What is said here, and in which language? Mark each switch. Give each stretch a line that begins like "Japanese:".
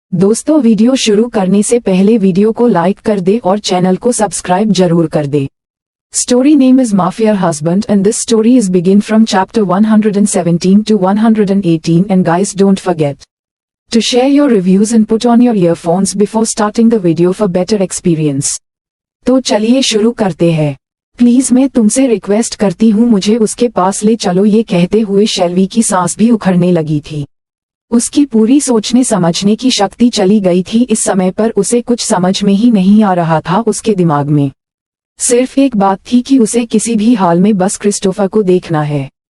Hindi: दोस्तों, वीडियो शुरू करने से पहले वीडियो को लाइक कर दे और चैनल को सब्सक्राइब जरूर कर दे।
English: Story name is Mafia Husband and this story is begin from chapter 117 to 118 and guys don't forget to share your reviews and put on your earphones before starting the video for better experience।
Hindi: तो चलिए शुरू करते हैं। Please मैं तुमसे request करती हूँ मुझे उसके पास ले चलो। ये कहते हुए शेल्वी की सांस भी उखड़ने लगी थी। उसकी पूरी सोचने समझने की शक्ति चली गई थी। इस समय पर उसे कुछ समझ में ही नहीं आ रहा था। उसके दिमाग में सिर्फ एक बात थी कि उसे किसी भी हाल में बस क्रिस्टोफर को देखना है।